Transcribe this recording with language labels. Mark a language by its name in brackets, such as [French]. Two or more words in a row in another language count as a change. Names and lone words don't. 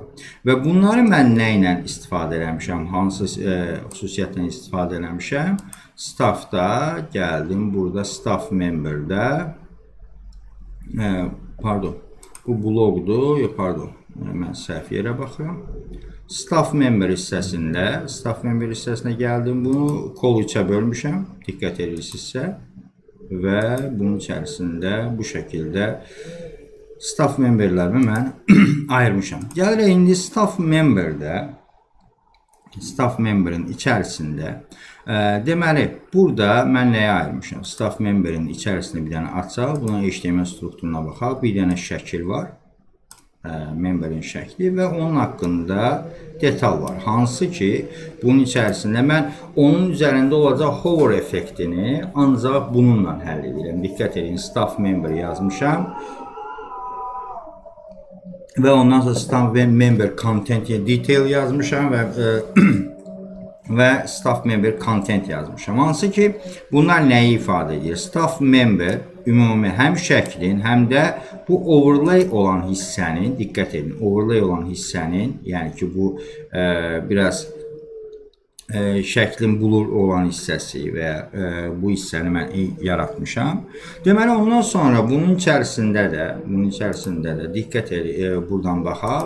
[Azerbaijani] Və bunları mən nə ilə istifadə eləmişəm? Hansı xüsusiyyətlə istifadə eləmişəm? Staffda gəldim, burada [English] staff memberdə [Azerbaijani] pardon, bu blogdur, pardon, mən səhv yerə baxıram. [English] Staff member [Azerbaijani] hissəsinə gəldim, bunu kol 3-ə bölmüşəm, diqqət edirsinizsə. Və bunun içərisində bu şəkildə [English] staff memberlərimi [Azerbaijani] mən ayırmışam. Gəlirək indi [English] staff memberin [Azerbaijani] içərisində deməli, burada mən nəyə ayırmışam? [English] Staff memberin [Azerbaijani] içərisində bir dənə açaq, buna HTML strukturuna baxaq, bir dənə şəkil var. Memberin şəkli və onun haqqında detal var. Hansı ki, bunun içərisində mən onun üzərində olacaq hover effektini ancaq bununla həll edirəm. Diqqət edin, [English] staff member [Azerbaijani] yazmışam və ondan sonra [English] staff member content detail [Azerbaijani] yazmışam və [English] staff member content [Azerbaijani] yazmışam. Hansı ki, bunlar nəyi ifadə edir? [English] Staff member [Azerbaijani] ümumi həm şəklin, həm də bu overlay olan hissənin, diqqət edin, overlay olan hissənin, yəni ki, bu biraz şəklin blur olan hissəsi və bu hissəni mən yaratmışam. Deməli, ondan sonra bunun içərisində də diqqət edin, buradan baxaq.